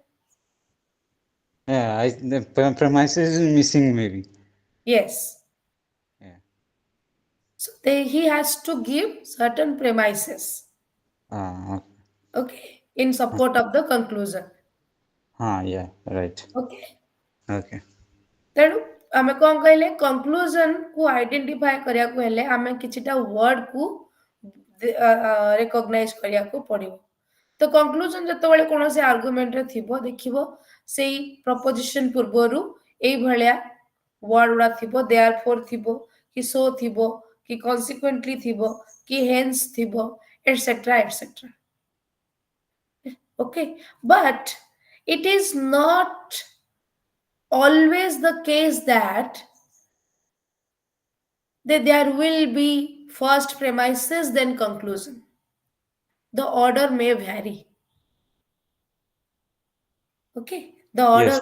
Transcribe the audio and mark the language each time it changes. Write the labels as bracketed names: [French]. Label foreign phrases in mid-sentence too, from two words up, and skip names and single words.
[English] Yeah, the premises is missing maybe. Yes. Yeah. So he has to give certain premises. Uh, Okay. In support of the conclusion. yeah, right. Okay. Okay. [Odia] ତେଣୁ ଆମେ କ'ଣ କହିଲେ କନକ୍ଲୁଜନ କୁ ଆଇଡେଣ୍ଟିଫାଏ କରିବାକୁ ହେଲେ ଆମେ କିଛିଟା ୱାର୍ଡ କୁ ରେକଗ୍ନାଇଜ କରିବାକୁ ପଡିବ। ତ କନକ୍ଲୁଜନ ଯେତେବେଳେ କୌଣସି ଆର୍ଗୁମେଣ୍ଟରେ ଥିବ ଦେଖିବ ସେଇ ପ୍ରପୋଜିସନ ପୂର୍ବରୁ ଏଇଭଳିଆ ୱାର୍ଡ ଗୁଡା ଥିବ, ଦେୟାର ଫୋର ଥିବ, କି ସୋ ଥିବ, କି କନସିକ୍ୱେଣ୍ଟଲି ଥିବ, କି ହେନ୍ସ ଥିବ, [English] etcetera etcetera. Okay, but it is not always the case that there will be first premises then conclusion. The order may vary. Okay, the order